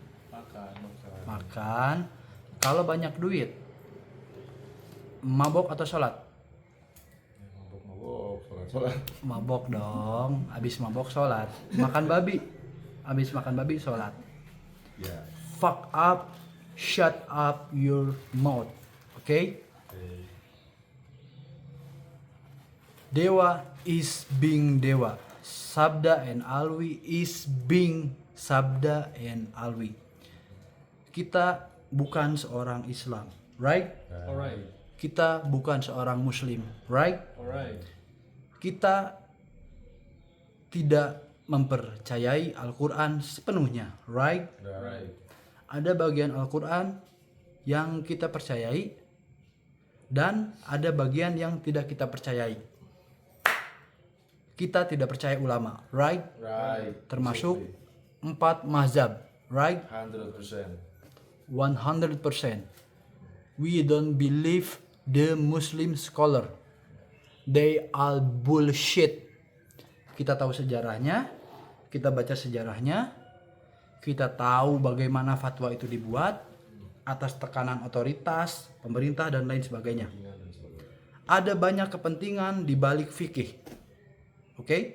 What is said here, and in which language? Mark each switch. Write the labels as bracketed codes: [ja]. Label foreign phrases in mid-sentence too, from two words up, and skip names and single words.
[id] Makan. Kalau banyak duit, mabok atau sholat? Mabok, sholat. Mabok dong, habis mabok sholat. Makan babi, habis makan babi sholat. Ya. [en] Fuck up, shut up your mouth. Okay? Dewa is being Dewa. Sabda and Alwi is being Sabda and Alwi. [id] Kita bukan seorang Islam, right? [en] Alright. [id] Kita bukan seorang Muslim, right? [en] Alright. [id] Kita tidak mempercayai Al-Quran sepenuhnya, [en] right? Right. [id] Ada bagian Al-Quran yang kita percayai dan ada bagian yang tidak kita percayai. Kita tidak percaya ulama, [en] right? Right. [id] Termasuk 4 mazhab, [en] right? 100%. 100%. We don't believe the Muslim scholar. They all bullshit. [id] Kita tahu sejarahnya, kita baca sejarahnya, kita tahu bagaimana fatwa itu dibuat atas tekanan otoritas, pemerintah dan lain sebagainya. Ada banyak kepentingan di balik fikih. Oke?